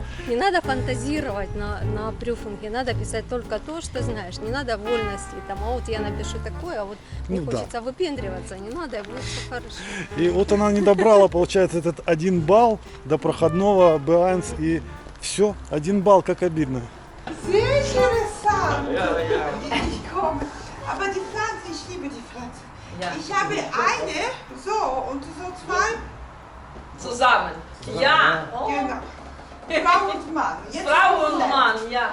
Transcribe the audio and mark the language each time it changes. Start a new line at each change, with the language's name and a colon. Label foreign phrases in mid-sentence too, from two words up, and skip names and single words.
Russian: Не надо фантазировать на брюфинге, надо писать только то, что знаешь. Не надо вольности, там, а вот я напишу такое, а вот мне Ну да. хочется выпендриваться. Не надо, и будет все хорошо. И вот она не добрала, получается, этот 1 балл до проходного B1, и все, 1 балл, как обидно.
German: Sehr interessant. Ich komme. Aber die Pflanze, ich liebe die Pflanze. Ja. Ich habe eine, so, und so 2. Zusammen. Ja. Genau. Frau und Mann. Jetzt Frau ist es und leer. Mann, ja.